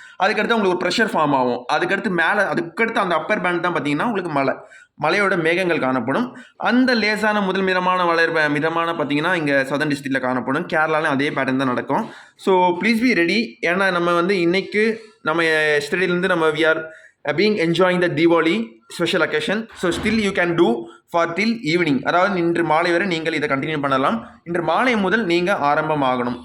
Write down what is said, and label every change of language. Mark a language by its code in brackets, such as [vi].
[ta] அதுக்கடுத்து உங்களுக்கு ஒரு ப்ரெஷர் ஃபார்ம் ஆகும். அதுக்கடுத்து அந்த அப்பர் பேண்ட் தான் பார்த்தீங்கன்னா உங்களுக்கு மழையோட மேகங்கள் காணப்படும். அந்த லேசான முதல் மிதமான பார்த்தீங்கன்னா இங்கே சதர்ன் டிஸ்ட்ரிக்டில் காணப்படும். கேரளாலும் அதே பேட்டர்ன் தான் நடக்கும். [en] So please be ready. [ta] ஏன்னா நம்ம வந்து இன்னைக்கு நம்ம எஸ்டர்டேலேருந்து நம்ம [en] We are being enjoying the Diwali special occasion. So still you can do for till evening. [ta] அதாவது இன்று மாலை வரை நீங்கள் இதை கண்டினியூ பண்ணலாம். இன்று மாலை முதல் நீங்கள் ஆரம்பமாகணும்.